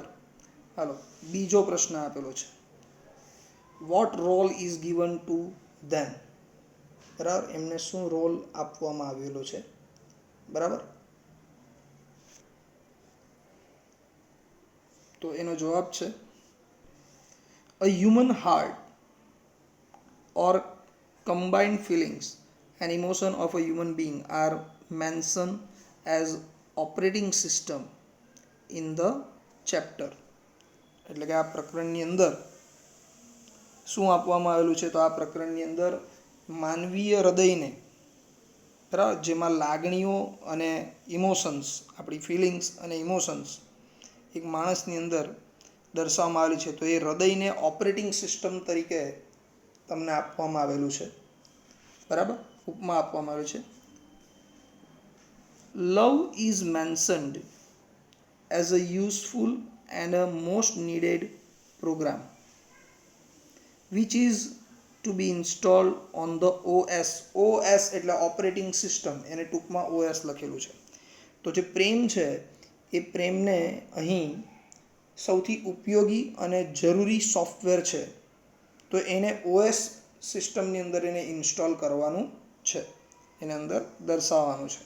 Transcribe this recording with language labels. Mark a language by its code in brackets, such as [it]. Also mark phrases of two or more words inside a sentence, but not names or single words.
[gu] હાલો, બીજો પ્રશ્ન આપેલો છે, [en] What role is given to them. [gu] બરાબર, એમને શું રોલ આપવામાં આવેલો છે? બરાબર. તો એનો જવાબ છે, [en] a human heart or combined feelings and emotion of a human being are mentioned as operating system in the chapter. [gu] એટલે કે આ પ્રકરણની અંદર શું આપવામાં આવેલું છે? તો આ પ્રકરણની અંદર માનવીય હૃદયને, બરાબર, જેમાં લાગણીઓ અને ઇમોશન્સ, આપણી ફિલિંગ્સ અને ઇમોશન્સ એક માણસની અંદર દર્શાવવામાં આવેલી છે. તો એ હૃદયને [en] operating system [gu] તરીકે તમને આપવામાં આવેલું છે. બરાબર, ઉપમા આપવામાં આવે છે. [en] Love is mentioned as a useful and a most needed program which is to be installed on the OS. [gu] OS એટલે [en] operating system, [gu] એને ટૂંકમાં OS લખેલું છે. તો જે પ્રેમ છે એ પ્રેમને અહીં સૌથી ઉપયોગી અને જરૂરી સોફ્ટવેર છે, તો એને OS સિસ્ટમની અંદર એને ઇન્સ્ટોલ કરવાનું છે, એને અંદર દર્શાવવાનું છે.